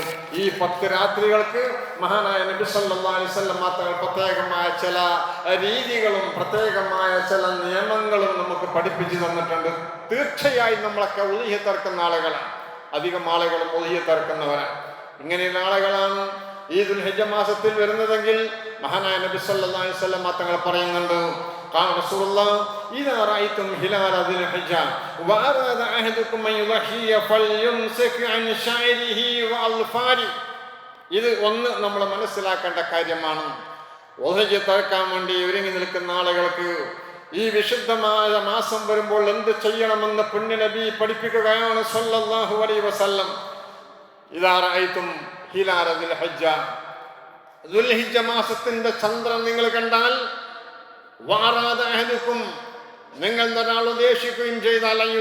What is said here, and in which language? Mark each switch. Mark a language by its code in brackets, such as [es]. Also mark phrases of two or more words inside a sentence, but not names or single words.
[ml] ഈ 10 രാത്രികൾക്ക് മഹാനായ നബി [ar] صلى الله عليه وسلم [ml] തങ്ങൾ പ്രത്യേകമായ ചില രീതികളും പ്രത്യേകമായ ചില നിയമങ്ങളും നമുക്ക് പഠിപ്പിച്ചു തന്നിട്ടുണ്ട്. തീർച്ചയായും നമ്മളൊക്കെ ഉളിഹത്ത് ഇറക്കുന്ന ആളുകളാണ്. അധികം ആളുകളും ഉളിഹത്ത് ഇറക്കുന്നവരാണ്. ഇങ്ങനെയുള്ള ആളുകളാണ് ഈ ദുൽഹിജ്ജ മാസത്തിൽ വരുന്നതെങ്കിൽ മഹാനായ നബി [ar] صلى الله عليه وسلم [ml] തങ്ങൾ പറയുന്നുണ്ട്, [ar] قال رسول الله إذا رأيتم هلال ذي الحجة وأراد أحدكم أن يضحي فليمسك عن شعره وأظفاره. [ml] ഇത് ഒന്ന് നമ്മൾ മനസ്സിലാക്കേണ്ട കാര്യമാണ്. ഉദ്ഹിജ്ജ തറക്കാൻ വേണ്ടി ഒരുങ്ങി നിൽക്കുന്ന ആളുകൾക്ക് ഈ വിശുദ്ധമായ മാസം വരുമ്പോൾ എന്ത് ചെയ്യണമെന്ന് പുണ്യ നബി പഠിപ്പിക്കുകയാണ് [ar] صلى الله عليه وسلم. إذا رأيتم هلال ذي الحجة, [ml] ദുൽഹിജ്ജ മാസത്തിന്റെ ചന്ദ്രൻ നിങ്ങൾ കണ്ടാൽ, [ar] وأراد أحدكم, [ml] നിങ്ങൾ ഒരാൾ ഉദ്ദേശിക്കുകയും ചെയ്താൽ